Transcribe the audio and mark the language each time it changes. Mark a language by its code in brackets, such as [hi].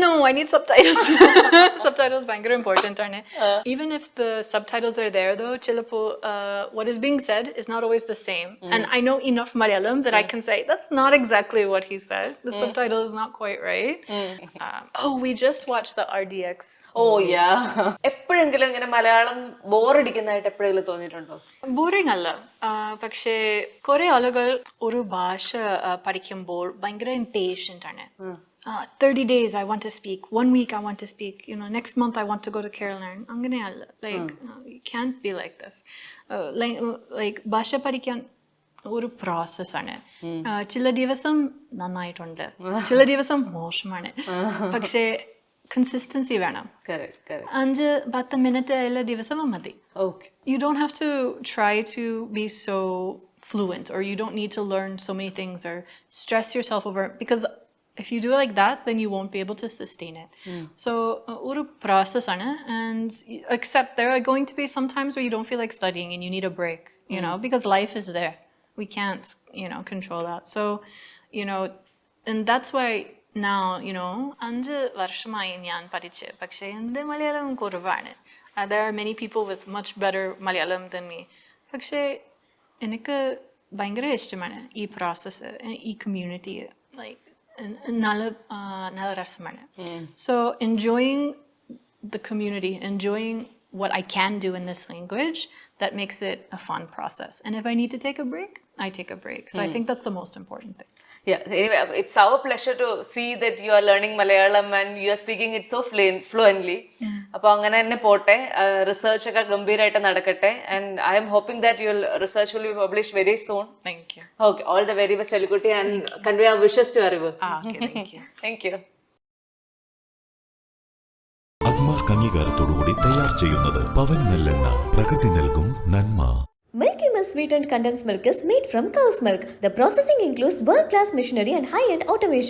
[en] No, I need subtitles. Subtitles are important, aren't it? Even if the subtitles are there, though, chilapo, what is being said is not always the same. And I know enough Malayalam that I can say, that's not exactly what he said. The subtitle is not quite right. We just watched the RDX. Oh, yeah. [ml] എപ്പോഴെങ്കിലും ഇങ്ങനെ മലയാളം ബോറടിക്കുന്നതായിട്ട് എപ്പോഴെങ്കിലും തോന്നിയിട്ടുണ്ടോ? Boring അല്ല, പക്ഷേ കുറെ ആളുകൾ ഒരു ഭാഷ പഠിക്കുമ്പോൾ ഭയങ്കര ഇംപേഷ്യന്റ് ആണ്. [en] 30 days I want to speak, 1 week I want to speak, next month I want to go to Kerala. Like, you can't be like this. [ml] Like, ഭാഷ പഠിക്കാൻ ഒരു പ്രോസസ്സാണ്. ചില ദിവസം നന്നായിട്ടുണ്ട്, ചില ദിവസം മോശമാണ്. പക്ഷേ കൺസിസ്റ്റൻസി വേണം. 5-10 മിനിറ്റ് എല്ലാ ദിവസവും മതി. [en] You don't have to try to be so fluent, or you don't need to learn so many things or stress yourself over, because if you do it like that, then you won't be able to sustain it. So [ml] ഒരു process ആണ്, [en] and except there are going to be some times where you don't feel like studying and you need a break, because life is there. We can't, control that. So, and that's why now, [ml] 5 വർഷമായി ഞാൻ പഠിച്ച്, പക്ഷേ എൻ്റെ മലയാളം കുറവാണ്. [en] There are many people with much better Malayalam than me. [ml] പക്ഷേ എനിക്ക് ഭയങ്കര ഇഷ്ടമാണ് ഈ പ്രോസസ്സ്, ഈ കമ്മ്യൂണിറ്റി. ലൈക്ക് നല്ല രസമാണ്. [en] So enjoying the community, enjoying what I can do in this language, that makes it a fun process. And if I need to take a break, I take a break. So I think that's the most important thing. Yeah, anyway, it's our pleasure to see that you are learning Malayalam and you are speaking it so fluently. [ml] അപ്പോൾ അങ്ങനെ തന്നെ പോട്ടെ, research ഒക്കെ ഗംഭീരമായിട്ട് നടക്കട്ടെ, [en] and I am hoping that your research will be published very soon. Thank you. Okay, all the very best, Elikutty, and convey our wishes to Arivu. Okay, thank you. Thank you. [ml] Agmark അംഗീകാരത്തോടുകൂടി തയ്യാർ ചെയ്യുന്നത് പവൻ നെല്ലെണ്ണ, പ്രകൃതി നൽകും നന്മ. [en] Milky Mist sweetened condensed milk is made from cow's milk. The processing includes world-class machinery and high-end automation.